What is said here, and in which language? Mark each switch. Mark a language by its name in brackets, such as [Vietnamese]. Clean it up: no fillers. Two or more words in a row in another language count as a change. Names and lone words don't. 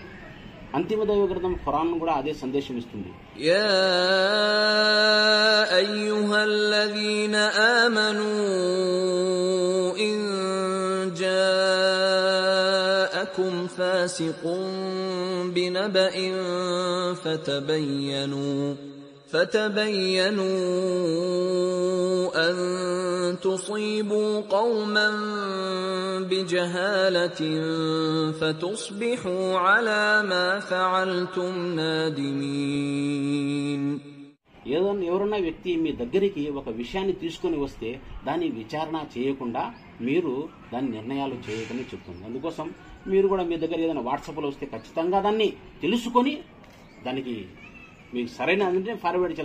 [Telugu] అంతిమ దైవ గ్రంథం ఖురాన్ కూడా అదే సందేశం ఇస్తుంది. [Arabic] يا أيها الذين آمنوا إن جاءكم فاسق بنبإ فتبينوا أن تصيبوا قوما بجهالة فتصبحوا على ما فعلتم نادمين. [Telugu] ఎవరన్నా వ్యక్తి మీ దగ్గరికి ఒక విషయాన్ని తీసుకొని వస్తే దాన్ని విచారణ చేయకుండా మీరు దాని నిర్ణయాలు చేయకని చెప్తుంది. అందుకోసం మీరు కూడా మీ దగ్గర ఏదైనా వాట్సాప్లో వస్తే ఖచ్చితంగా దాన్ని తెలుసుకొని దానికి మీకు సరైన అంటే ఫార్వర్డ్ చేయాలి.